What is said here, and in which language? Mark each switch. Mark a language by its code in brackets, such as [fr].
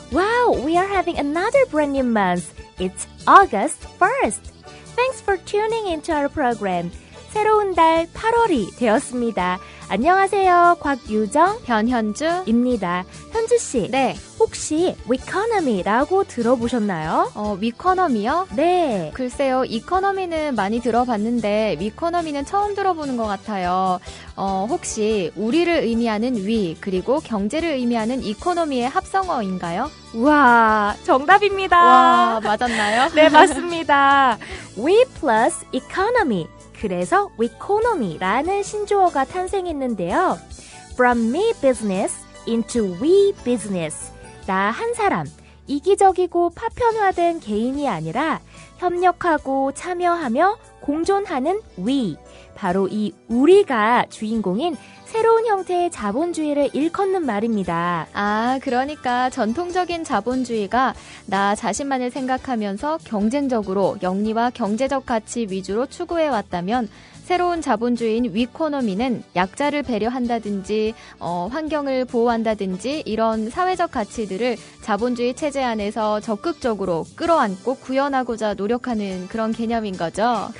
[en] Wow, we are having another brand new month. It's August 1st. Thanks for tuning into our program. [ko] 새로운 달 8월이 되었습니다. 안녕하세요. 곽유정, 변현주입니다. 현주씨, 네. 혹시 위코노미라고 들어보셨나요? 위코노미요? 네. 글쎄요, 이코노미는 많이 들어봤는데 위코노미는 처음 들어보는 것 같아요. 혹시 우리를 의미하는 위, 그리고 경제를 의미하는 이코노미의 합성어인가요? 와, 정답입니다. 와, 맞았나요? 네, 맞습니다. [en] We plus economy. [ko] 그래서 위코노미라는 신조어가 탄생했는데요. [en] From me business into we business. [ko] 나 한 사람, 이기적이고 파편화된 개인이 아니라 협력하고 참여하며 공존하는 we. 바로 이 우리가 주인공인 새로운 형태의 자본주의를 일컫는 말입니다. 아, 그러니까 전통적인 자본주의가 나 자신만을 생각하면서 경쟁적으로 영리와 경제적 가치 위주로 추구해왔다면 새로운 자본주의인 위코노미는 약자를 배려한다든지 환경을 보호한다든지 이런 사회적 가치들을 자본주의 체제 안에서 적극적으로 끌어안고 구현하고자 노력하는 그런 개념인 거죠.